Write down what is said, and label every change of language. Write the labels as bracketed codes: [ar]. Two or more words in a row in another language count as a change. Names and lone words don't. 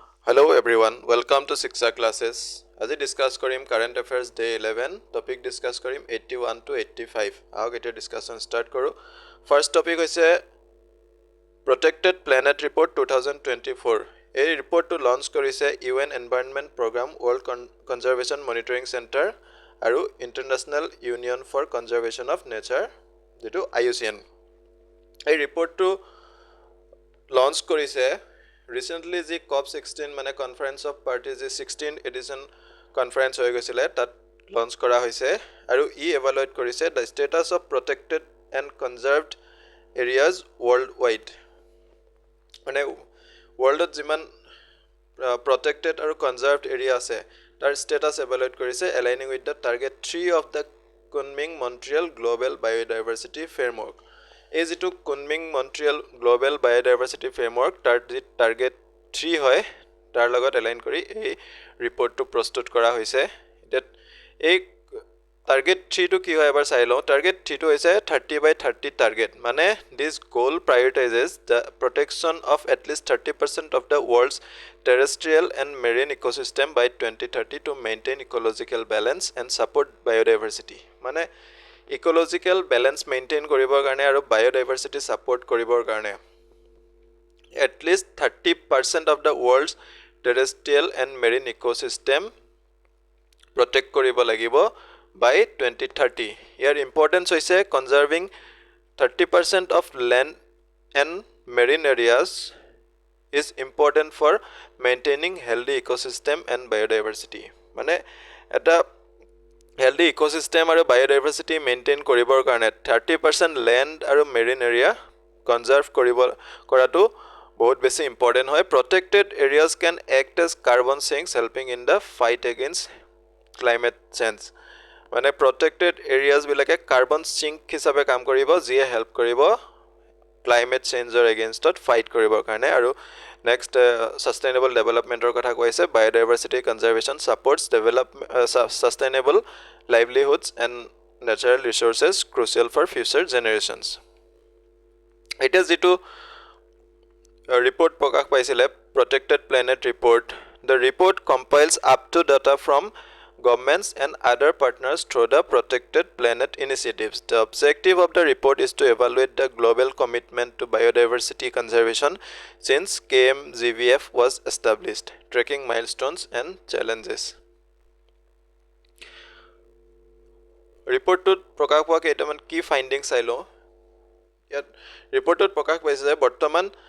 [en] Hello everyone, welcome to Shiksha classes. [as] আজি discuss কৰিম [en] current affairs day 11 topic discuss [as] কৰিম 81 to 85 আহক এটা [en] discussion start [as] কৰো [en] first topic [as] হৈছে protected planet report 2024 এই ৰিপৰ্টটো লঞ্চ কৰিছে UN Environment Program World Conservation Monitoring Center আৰু International Union for Conservation of Nature যেটো IUCN এই ৰিপৰ্টটো লঞ্চ কৰিছে [en] Recently, the COP16 [as] মানে [en] Conference of Parties 16th edition conference [as] হৈ গৈছিলে তাত লঞ্চ কৰা হৈছে আৰু ই evaluate কৰিছে [en] the status of protected and conserved areas worldwide [as] মানে [en] worldত যিমান protected আৰু conserved area [as] আছে তাৰ [en] status evaluate কৰিছে aligning with the target 3 of the Kunming-Montreal Global Biodiversity Framework [as] এই যেটো কুনমিং মন্ট্ৰিয়েল গ্লোবাল বায়োডাইভাৰ্সিটি ফ্ৰেমৱৰ্ক তাৰ টাৰ্গেট 3 হয় তাৰ লগত এলাইন কৰি এই ৰিপৰ্টটো প্ৰস্তুত কৰা হৈছে এই টাৰ্গেট 3 টো কি হয় এবাৰ চাই লও টাৰ্গেট 3 টো হৈছে [en] 30 by 30 টাৰ্গেট মানে this goal prioritizes the protection of at least 30% of the world's terrestrial and marine ecosystem by 2030 to maintain ecological balance and support biodiversity মানে ecological balance maintain [as] কৰিবৰ কাৰণে আৰু [en] biodiversity support [as] কৰিবৰ কাৰণে [en] at least 30% of the world's terrestrial and marine ecosystem protect [as] কৰিব লাগিব [en] by 2030 ইয়াৰ importance হৈছে conserving 30% of land and marine areas is important for maintaining healthy ecosystem and biodiversity [as] মানে এটা [en] healthy ecosystem আৰু biodiversity maintain [as] কৰিবৰ কাৰণে [en] 30% land আৰু marine area conserve [as] কৰাটো বহুত বেছি [en] important হয় protected areas can act as carbon sinks helping in the fight against climate change মানে protected areas বিলাকে carbon sink [as] হিচাপে কাম কৰিব যিয়ে [en] help কৰিব climate change or against it fight [as] কৰিবৰ কাৰণে আৰু [en] next sustainable development or [as] কথা কৈছে [en] biodiversity conservation supports sustainable livelihoods and natural resources crucial for future generations it is যেটো report [as] প্ৰকাশ পাইছিলে [en] protected planet report the report compiles up to data from governments and other partners through the protected planet initiatives the objective of the report is to evaluate the global commitment to biodiversity conservation since KMGVF was established tracking milestones and challenges [as] ৰিপৰ্টটোত প্ৰকাশ পোৱা কেইটামান কি ফাইন্ডিংছ আইলো ইয়াত ৰিপৰ্টত প্ৰকাশ পাইছে যে বৰ্তমান